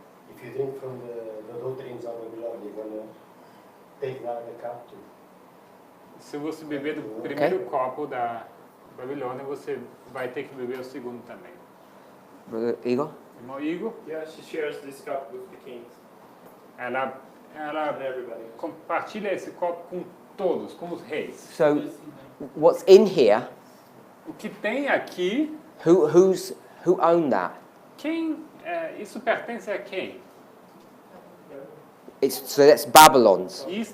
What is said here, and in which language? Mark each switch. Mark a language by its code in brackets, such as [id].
[en] If you drink from the doctrines of Babylon, you're going to take the other cup too. [pt] Se você beber do primeiro copo da Babilônia, você vai ter que beber o segundo também. [en] Brother Igor? [pt] Irmão Igor, [en] Yeah, she shares this cup with the kings [pt] ela [en] and everybody. [pt] compartilha esse copo com todos, com os reis. [en] So, what's in here, [pt] O que tem aqui, [en] who owned that? [pt] isso pertence a quem? [en] So that's Babylon's.